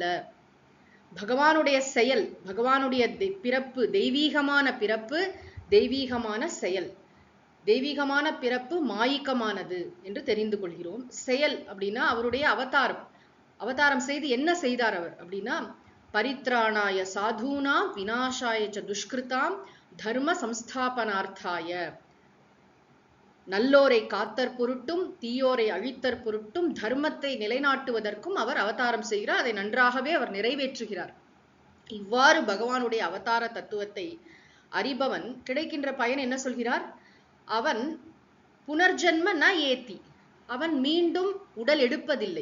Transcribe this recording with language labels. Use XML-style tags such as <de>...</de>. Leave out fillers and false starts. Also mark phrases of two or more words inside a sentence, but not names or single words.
<ta>பகவானுடைய செயல், பகவானுடைய பிறப்பு, தெய்வீகமான பிறப்பு, தெய்வீகமான செயல். தெய்வீகமான பிறப்பு மாயிக்கமானது என்று தெரிந்து கொள்கிறோம். செயல் அப்படின்னா அவருடைய அவதாரம். அவதாரம் செய்து என்ன செய்தார் அவர் அப்படின்னா,</ta> <sa>परित्राणाय साधूनां विनाशाय च दुष्कृताम् धर्म संस्थापनार्थाय,</sa> <ta>நல்லோரை காத்தற் பொருட்டும் தீயோரை அழித்தற் பொருட்டும் தர்மத்தை நிலைநாட்டுவதற்கும் அவர் அவதாரம் செய்கிறார். அதை நன்றாகவே அவர் நிறைவேற்றுகிறார். இவ்வாறு பகவானுடைய அவதார தத்துவத்தை அறிபவன் கிடைக்கின்ற பயன் என்ன சொல்கிறார்? அவன்</ta> <sa>पुनर्जन्म न एति,</sa> <ta>அவன் மீண்டும் உடல் எடுப்பதில்லை.</ta>